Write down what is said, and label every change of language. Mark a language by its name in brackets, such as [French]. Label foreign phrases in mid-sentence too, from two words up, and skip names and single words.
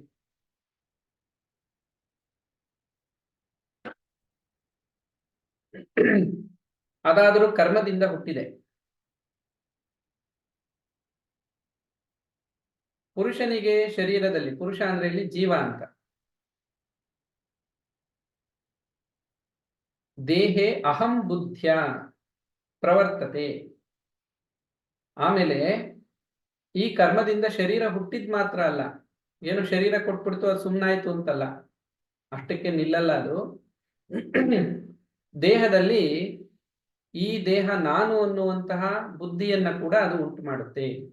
[Kannada] ಅದಾದರೂ ಕರ್ಮದಿಂದ ಹುಟ್ಟಿದೆ. ಪುರುಷನಿಗೆ ಶರೀರದಲ್ಲಿ, ಪುರುಷ ಅಂದ್ರೆ ಇಲ್ಲಿ ಜೀವ ಅಂತ, [Sanskrit] ದೇಹೇ ಅಹಂ ಬುದ್ಧ್ಯ ಪ್ರವರ್ತತೆ. [Kannada] ಆಮೇಲೆ ಈ ಕರ್ಮದಿಂದ ಶರೀರ ಹುಟ್ಟಿದ್ ಮಾತ್ರ ಅಲ್ಲ, ಏನು ಶರೀರ ಕೊಟ್ಬಿಡ್ತು ಅದು ಸುಮ್ಮನಾಯ್ತು ಅಂತಲ್ಲ, ಅಷ್ಟಕ್ಕೆ ನಿಲ್ಲಲ್ಲ ಅದು. ದೇಹದಲ್ಲಿ ಈ ದೇಹ ನಾನು ಅನ್ನುವಂತಹ ಬುದ್ಧಿಯನ್ನ ಕೂಡ ಅದು ಉಂಟು ಮಾಡುತ್ತೆ.